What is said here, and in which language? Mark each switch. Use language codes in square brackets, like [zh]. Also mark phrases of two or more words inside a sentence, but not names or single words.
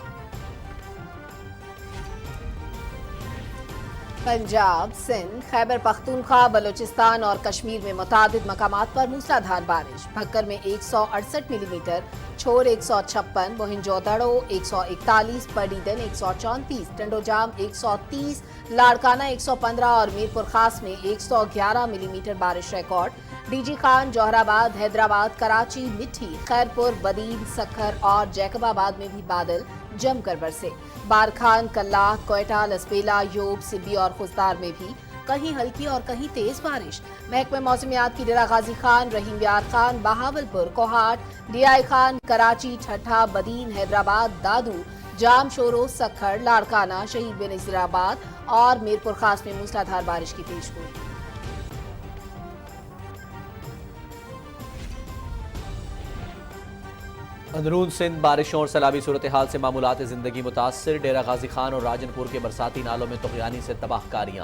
[ur] پنجاب، سندھ، خیبر پختونخوا، بلوچستان اور کشمیر میں متعدد مقامات پر موسلادھار بارش. بھکر میں 168 ملی میٹر، چھور 156، موہنجوداڑو 141، پڈیدن 134، ٹنڈوجام 130، لاڑکانہ 115 اور میرپور خاص میں 111 ملی میٹر بارش ریکارڈ. ڈی جی خان، جوہرآباد، حیدرآباد، کراچی، مٹھی، خیرپور، بدین، سکھر اور جیکب آباد میں بھی بادل جم کر برسے. بارکھان، کلہ، کوئٹہ، لسبیلہ، ژوب، سبی اور خضدار میں بھی کہیں ہلکی اور کہیں تیز بارش. محکمہ موسمیات کی ڈیرہ غازی خان، رحیم یار خان، بہاولپور، کوہاٹ، ڈی آئی خان، کراچی، ٹھٹھہ, بدین، حیدرآباد، دادو، جام شورو، سکھر، لاڑکانہ، شہید بینظیرآباد اور میرپور خاص میں موسلادھار بارش کی پیشگوئی. اندرون سندھ بارشوں اور سیلابی صورت حال سے معمولات زندگی متاثر. ڈیرہ غازی خان اور راجن پور کے برساتی نالوں میں طغیانی سے تباہ کاریاں.